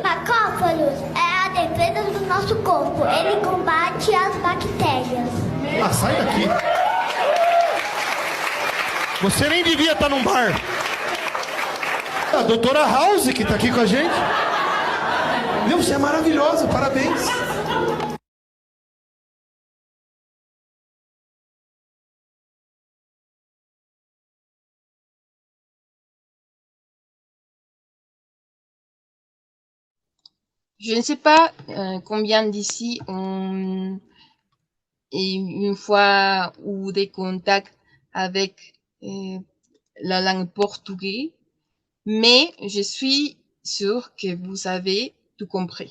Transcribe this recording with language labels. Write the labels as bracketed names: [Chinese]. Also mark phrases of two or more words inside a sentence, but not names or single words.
[Portuguese] Macrófagos é a defesa do nosso corpo. Ele combate as bactérias. Ah, sai daqui. Você nem devia estar num bar. A doutora House que tá aqui com a gente. Meu, você é maravilhosa, parabéns. [French] Je ne sais pas combien d'ici ont une fois ou des contacts avec la langue portugaise, mais je suis sûre que vous avez tout compris.